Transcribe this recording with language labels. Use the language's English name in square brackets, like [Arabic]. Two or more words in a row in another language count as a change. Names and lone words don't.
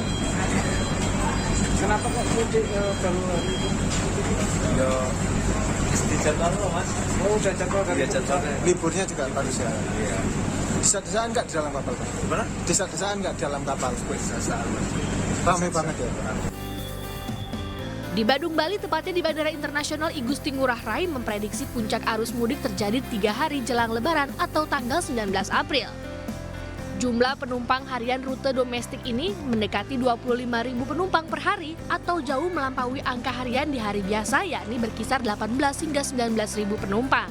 [Indonesian] Kenapa kok mudik baru hari itu? Ya, di jadwal loh Mas. Oh udah jadwal kan? Iya jadwalnya. Liburnya juga bagus ya? Iya. Desa-desaan nggak di dalam kapal Pak? Gimana? Desa-desaan nggak di dalam kapal? Desa-desaan Mas. Ramai banget ya? Di Badung, Bali, tepatnya di Bandara Internasional I Gusti Ngurah Rai memprediksi puncak arus mudik terjadi 3 hari jelang Lebaran atau tanggal 19 April. Jumlah penumpang harian rute domestik ini mendekati 25.000 penumpang per hari atau jauh melampaui angka harian di hari biasa, yakni berkisar 18 hingga 19.000 penumpang.